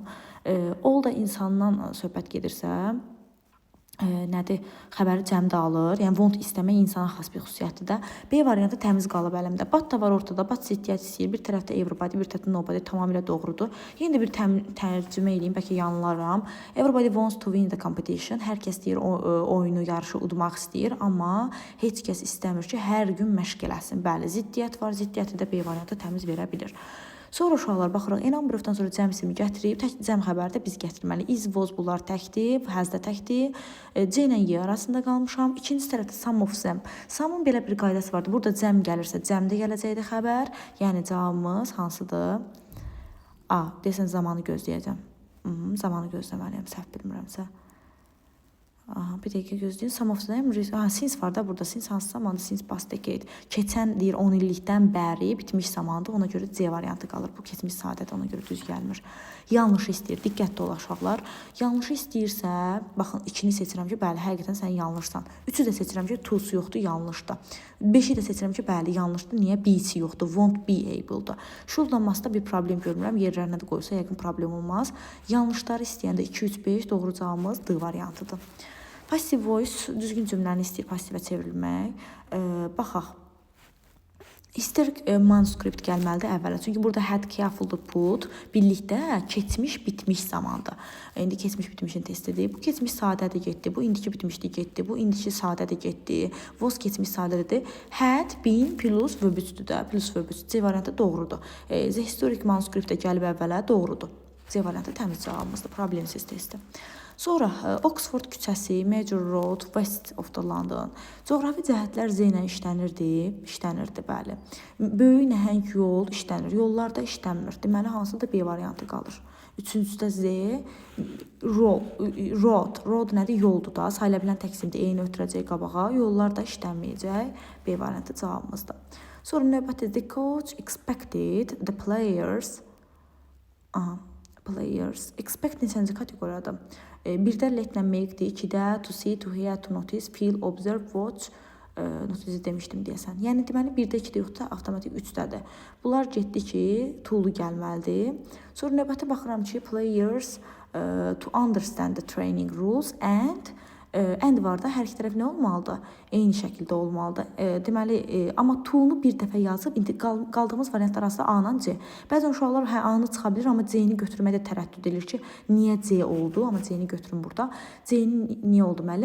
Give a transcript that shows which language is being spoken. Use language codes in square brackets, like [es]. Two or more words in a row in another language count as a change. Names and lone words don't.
[az] Ol da insandan söhbət gedirsə, nədir? Xəbəri cəmdə alır. Yəni want istəmək insana xas bir xüsusiyyətdir də. B variantı təmiz qalıb əlimdə. Bat da var ortada. Bat ziddiyyət istəyir. Bir tərəfdə everybody, bir tərəfdə nobody tamamilə doğrudur. Yenə də bir tərcümə edeyim, bəlkə yanılaram. [en] Everybody wants to win the competition. [az] Hər kəs deyir oyunu, yarışı udmaq istəyir, amma heç kəs istəmir ki, hər gün məşq eləsin. Bəli, ziddiyyət var. Ziddiyyəti də B variantı təmiz verə bilir. Sonra uşaqlar baxırıq, number-dan sonra cəm ismi gətirib, tək cəm xəbəri də biz gətirməli. [en] Is, was [az] bunlar təkdir, həzdə təkdir. C ilə Y arasında qalmışam. İkinci tərəfdə [en] some of them. [az] Some'un belə bir qaydası vardır. Burada cəm gəlirsə, cəmdə gələcəkdir xəbər. Yəni cavabımız hansıdır? A. Desən zamanı gözləyəcəm. Zamanı gözləməliyəm, səhv bilmirəmsə. Bir dəqiqə gözləyin. [en] Some of them, [az] since var da burada. Since hansı zamandır? [en] Since past decade. [az] Keçən deyir 10 illikdən bəri bitmiş zamandır. Ona görə C variantı qalır. Bu keçmiş saadət ona görə düz gəlmir. Yanlış istəyir. Diqqətli olaq uşaqlar. Yanlış istəyirsə, baxın 2-ni seçirəm ki, bəli, həqiqətən sən yanlışsan. 3-ü də seçirəm ki, to's yoxdur, yanlışdır. 5-i də seçirəm ki, bəli, yanlışdır. Niyə? Be-si yoxdur. [en] Won't be able- [az] dur. Şuradanmasında bir problem görmürəm. Yerlərinə də qoysa yəqin problem olmaz. Yanlışları istəyəndə 2, 3, 5 doğru cavabımız D variantıdır. [en] Passive voice [az] düzgün cümləni istəyir passivə çevrilmək. Baxaq. İstər manuskript gəlməlidir əvvələ. Çünki burada [en] had careful to put [az] birlikdə keçmiş bitmiş zamandır. İndi keçmiş bitmişin testidir. Bu keçmiş sadədir getdi. Bu indiki bitmişdi getdi. Bu indiki sadədir getdi. Was keçmiş sadədir. [en] Had been [az] plus verbüzdür də. [en] Plus verbüz. [az] C variantı doğrudur. [en] The historic manuskript [az] də gəlib əvvələ doğrudur. C variantı təmiz cavabımızdır. Problemsiz testi. Sonra Oxford küçəsi, [en] Major Road, West of the London. [az] Coğrafi cəhətlər Z ilə işlənirdi, bəli. Böyük nəhəng yol işlənir, yollar da işlənmir. Deməli, hansıdır? B variantı qalır. Üçüncüdə Z, road nədir? Yoldur da, sayıla bilən təqsimdir, eyni ötürəcək qabağa, yollar da işlənməyəcək. B variantı cavabımızdır. Sonra növbəti, [en] the coach expected the players expect [az] neçənci kateqoriyadır? Birdə letlə make-dir, 2-də [en] to see, to hear, to notice, feel, observe, watch, notice [az] demişdim deyəsən. Yəni deməli 1-də 2-də yoxdur, avtomatik 3-dədir. Bunlar getdi ki, to-lu gəlməlidir. Sonra növbəti baxıram ki, [en] players to understand the training rules and [az] var da hər iki tərəf nə olmalıdır? Eyni şəkildə olmalıdır. Deməli, amma to-nu bir dəfə yazıb, indi qaldığımız variantlar arasında A-la C. Bəzən uşaqlar A-nı çıxa bilir, amma C-ni götürməkdə tərəddüd edir ki, niyə C oldu? Amma C-ni götürün burada. C-ni niyə oldu müəllim?